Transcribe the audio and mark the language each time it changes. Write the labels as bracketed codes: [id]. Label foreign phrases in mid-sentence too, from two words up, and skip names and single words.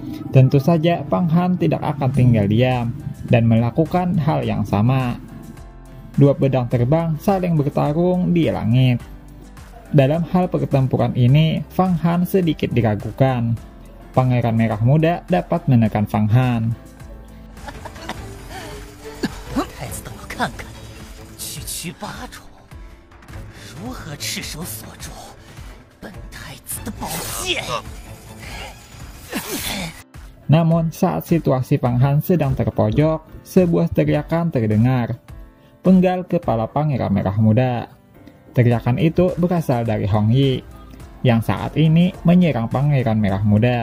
[id] Tentu saja Fang Han tidak akan tinggal diam dan melakukan hal yang sama. Dua pedang terbang saling bertarung di langit. Dalam hal pertempuran ini, Fang Han sedikit diragukan. Pangeran Merah Muda dapat menekan Fang Han. [zh] 太子等我看看，区区8种，如何赤手锁住本太子的宝剑？ [id] Namun saat situasi Fang Han sedang terpojok, sebuah teriakan terdengar. Penggal kepala Pangeran Merah Muda. Teriakan itu berasal dari Hong Yi, yang saat ini menyerang Pangeran Merah Muda.